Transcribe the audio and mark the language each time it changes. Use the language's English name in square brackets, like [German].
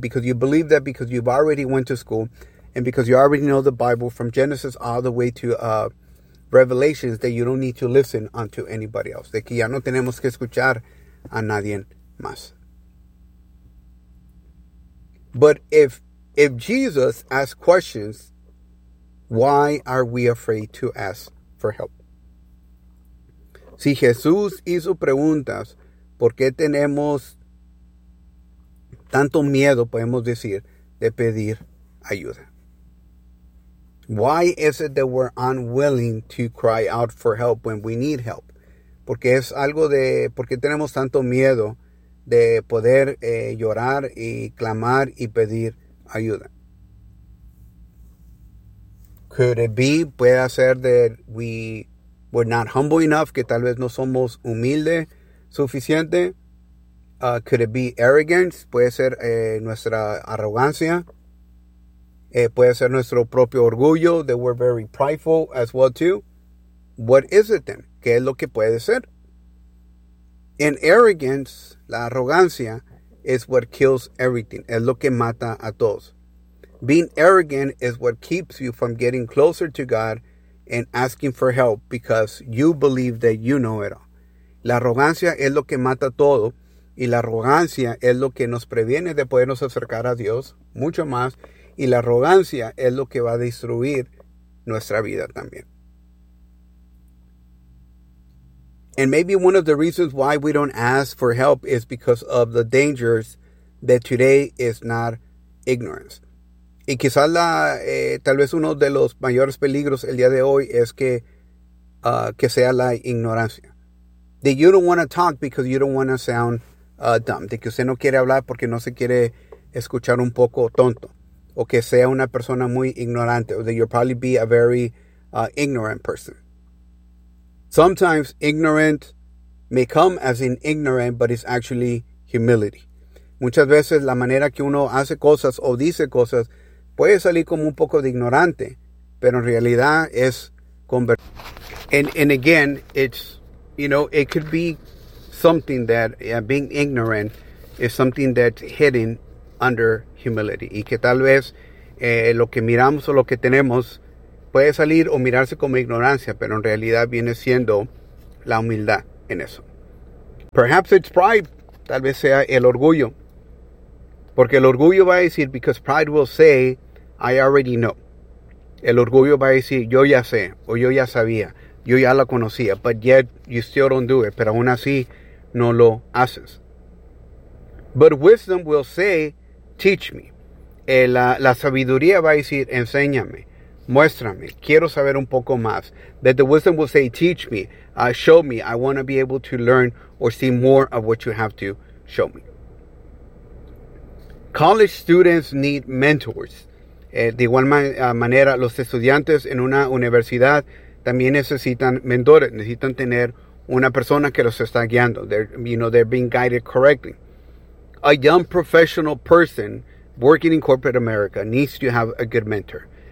[English] Because you believe that because you've already went to school and because you already know the Bible from Genesis all the way to Revelations, that you don't need to listen unto anybody else. [Spanish] De que ya no tenemos que escuchar a nadie más. [English] But if Jesus asks questions, why are we afraid to ask for help? [Spanish] Si Jesús hizo preguntas, ¿por qué tenemos tanto miedo, podemos decir, de pedir ayuda? [English] Why is it that we're unwilling to cry out for help when we need help? [Spanish] Porque es algo de, ¿por qué tenemos tanto miedo de poder llorar y clamar y pedir ayuda? [English] Could it be, [Spanish] puede ser [English] that we're not humble enough, [Spanish] que tal vez no somos humilde suficiente? [English] Could it be arrogance? [Spanish] Puede ser nuestra arrogancia. Puede ser nuestro propio orgullo, [English] that we're very prideful as well too. What is it then? [Spanish] ¿Qué es lo que puede ser? [English] In arrogance, [Spanish] la arrogancia, [English] is what kills everything. [Spanish] Es lo que mata a todos. [English] Being arrogant is what keeps you from getting closer to God and asking for help because you believe that you know it all. [Spanish] La arrogancia es lo que mata todo, y la arrogancia es lo que nos previene de podernos acercar a Dios mucho más, y la arrogancia es lo que va a destruir nuestra vida también. [English] And maybe one of the reasons why we don't ask for help is because of the dangers that today is not ignorance. [Spanish] Y quizás tal vez uno de los mayores peligros el día de hoy es que sea la ignorancia. [English] That you don't want to talk because you don't want to sound dumb. [Spanish] De que usted no quiere hablar porque no se quiere escuchar un poco tonto. O que sea una persona muy ignorante. [English] Or that you'll probably be a very ignorant person. Sometimes ignorant may come as in ignorant, but it's actually humility. [Spanish] Muchas veces la manera que uno hace cosas o dice cosas puede salir como un poco de ignorante, pero en realidad es convertido. [English] And again, it's, you know, it could be something that being ignorant is something that's hidden under humility. [Spanish] Y que tal vez lo que miramos o lo que tenemos puede salir o mirarse como ignorancia, pero en realidad viene siendo la humildad en eso. [English] Perhaps it's pride. [Spanish] Tal vez sea el orgullo. Porque el orgullo va a decir, [English] because pride will say, I already know. [Spanish] El orgullo va a decir, yo ya sé, o yo ya sabía, yo ya la conocía, [English] but yet you still don't do it. [Spanish] Pero aún así no lo haces. [English] But wisdom will say, teach me. [Spanish] La sabiduría va a decir, enséñame. Muéstrame, quiero saber un poco más. [English] That the wisdom will say, teach me, show me, I want to be able to learn or see more of what you have to show me. College students need mentors. [Spanish] De igual manera, los estudiantes en una universidad también necesitan mentores, necesitan tener una persona que los está guiando. [English] They're being guided correctly. A young professional person working in corporate America needs to have a good mentor.